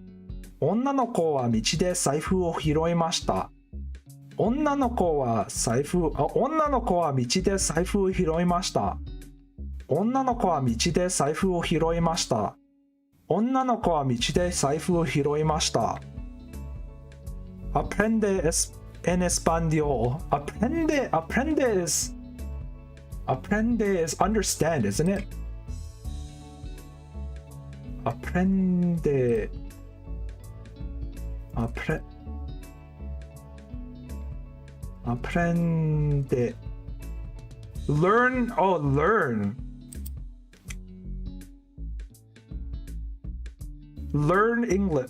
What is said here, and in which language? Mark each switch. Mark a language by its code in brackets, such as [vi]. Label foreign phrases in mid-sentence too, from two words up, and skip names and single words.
[ja] 女の子は道で財布を拾いました。女の子は道で財布を拾いました。女の子は道で財布を拾いました。女の子は道で財布を拾いました。 [es] Aprende en español. [en] Aprende is understand, isn't it? [es] Aprende. [en] Learn. Oh, learn. Learn English.